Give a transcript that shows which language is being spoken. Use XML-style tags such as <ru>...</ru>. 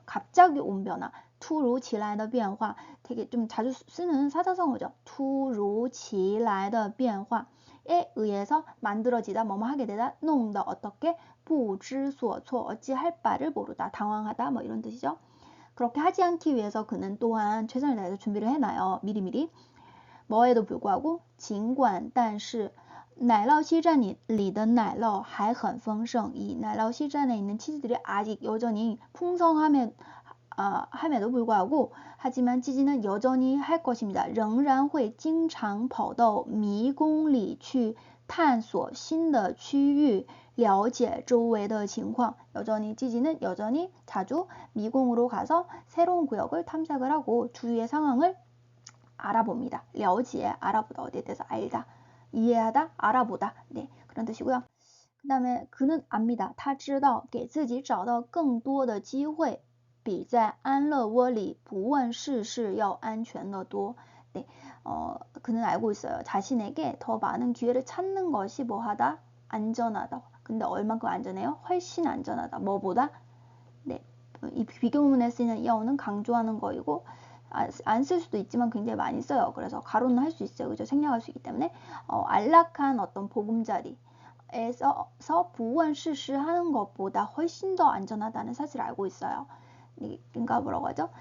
<ko>갑자기 온 변화</ko> <zh>突如其来的变化</zh> <ko>되게 좀 자주 쓰는 사자성어죠. 突如其来的变化에 의해서 만들어지다 뭐뭐 하게 되다 弄得 어떻게 不知所措 어찌할 바를 모르다 당황하다 뭐 이런 뜻이죠. 그렇게 하지 않기 위해서 그는 또한 최선을 다해서 준비를 해놔요. 미리미리. 뭐에도 불구하고</ko> <zh>尽管但是奶酪西站里的奶酪还很丰盛.</zh> <ko>이奶酪西站에 있는 치즈들이 아직 여전히 풍성함에도 불구하고 하지만 찌지는 여전히 할 것입니다.</ko> <zh>仍然会经常跑到迷宫里去探索新的区域了解周围的情况</zh> <ko>찌지는 여전히 자주 미궁으로 가서 새로운 구역을 탐색을 하고 주위의 상황을 알아봅니다. 了解 알아보다 어디에 대해서 알다 이해하다 알아보다 네 그런 뜻이고요. 그 다음에 그는 압니다.</ko> <zh>他知道给自己找到更多的机会比在安乐窝里不问世事要安全得多.</zh> <ko>네, 그는 알고 있어요. 자신에게 더 많은 기회를 찾는 것이 뭐하다? 안전하다. 근데 얼만큼 안전해요? 훨씬 안전하다. 뭐보다? 네, 이 비교문에 쓰이는 야오는 강조하는 거이고 안 쓸 수도 있지만 굉장히 많이 써요. 그래서 가로는 할 수 있어요. 그죠? 생략할 수 있기 때문에 안락한 어떤 보금자리에서 부원시시 하는 것보다 훨씬 더 안전하다는 사실을 알고 있어요. 그러니까 뭐라고 하죠?</ko>